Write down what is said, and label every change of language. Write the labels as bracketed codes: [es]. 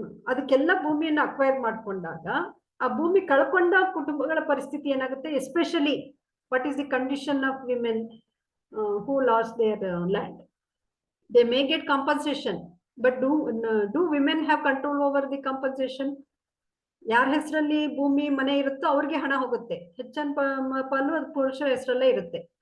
[kn] ಅದಕ್ಕೆಲ್ಲ ಭೂಮಿಯನ್ನು ಅಕ್ವೈರ್ ಮಾಡ್ಕೊಂಡಾಗ ಆ ಭೂಮಿ ಕಳ್ಕೊಂಡ ಕುಟುಂಬಗಳ ಪರಿಸ್ಥಿತಿ ಏನಾಗುತ್ತೆ? [en] Especially what is the condition of women who lost their land? They may get compensation, but do women have control over the compensation? [kn] ಯಾರ ಹೆಸರಲ್ಲಿ ಭೂಮಿ ಮನೆ ಇರುತ್ತೋ ಅವ್ರಿಗೆ ಹಣ ಹೋಗುತ್ತೆ, ಹೆಚ್ಚನ್ ಪಾಲು ಅದು ಪುರುಷರ ಹೆಸರಲ್ಲೇ ಇರುತ್ತೆ.